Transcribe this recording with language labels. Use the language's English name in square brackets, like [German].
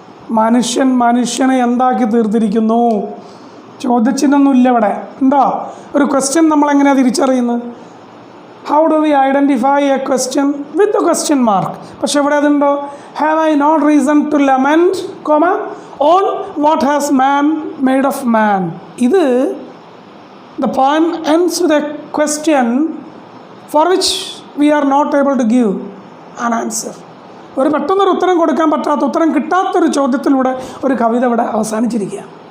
[Malayalam] മനുഷ്യനെ എന്താക്കി തീർത്തിരിക്കുന്നു? ചോദ്യചിഹ്നമൊന്നുമില്ല ഇവിടെ. ഉണ്ടോ? ഒരു ക്വസ്റ്റ്യൻ നമ്മളെങ്ങനെയാണ് തിരിച്ചറിയുന്നത്? [English] How do we identify a question with a question mark? [Malayalam] പക്ഷെ ഇവിടെ അതുണ്ടോ? [English] Have I not reason to lament, on what has man made of man. ഇത് the poem ends with a question for which we are not able to give an answer. [Malayalam] ഒരു പെട്ടെന്നൊരു ഉത്തരം കൊടുക്കാൻ പറ്റാത്ത, ഉത്തരം കിട്ടാത്തൊരു ചോദ്യത്തിലൂടെ ഒരു കവിത ഇവിടെ അവസാനിച്ചിരിക്കുക.